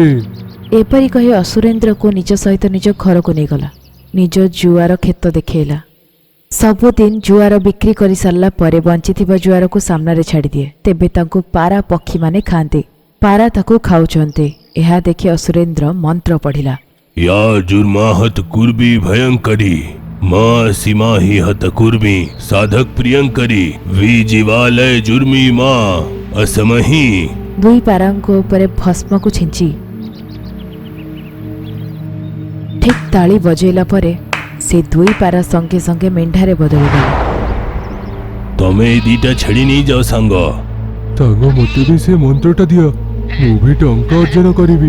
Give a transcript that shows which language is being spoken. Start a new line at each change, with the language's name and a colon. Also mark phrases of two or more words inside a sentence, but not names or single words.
Odia: ଏପରି କହି ଅସୁରେନ୍ଦ୍ରକୁ ନିଜ ସହିତ ନିଜ ଘରକୁ ନେଇଗଲା। ନିଜ ଜୁଆର କ୍ଷେତ ଦେଖେଇଲା। ସବୁଦିନ ଜୁଆର ବିକ୍ରି କରି ସାରିଲା ପରେ ବଞ୍ଚିଥିବା ଜୁଆରକୁ ସାମ୍ନାରେ ଛାଡ଼ିଦିଏ। ତେବେ ତାଙ୍କୁ ପାରା ପକ୍ଷୀମାନେ ଖାଆନ୍ତି। ପାରା ତାକୁ ଖାଉଛନ୍ତି। ଏହା ଦେଖି ଅସୁରେନ୍ଦ୍ର ମନ୍ତ୍ର ପଢ଼ିଲା।
Sanskrit: या जुर्माहत कुर्बी भयंकरी माँ सीमा ही हत कुर्मी साधक प्रियंकरी वी जीवालय जुर्मी माँ असमही।
Odia: 2 ପାରାଙ୍କ ଉପରେ ଭସ୍ମକୁ ଛିଞ୍ଚି ଠିକ୍ ତାଳି ବଜେଇଲା ପରେ ସେ 2 ପାରା ସଙ୍ଗେ ସଙ୍ଗେ ମେଣ୍ଢାରେ ବଦଳିଗଲେ। ତମେ ଏଇ ଦିଟା ଛେଳି ନେଇଯାଅ ସାଙ୍ଗ। ସାଙ୍ଗ, ମୋତେ ବି ସେ ମନ୍ତ୍ରଟା ଦିଅ। ମୁଁ ବି ଟଙ୍କା ଅର୍ଜନ କରିବି।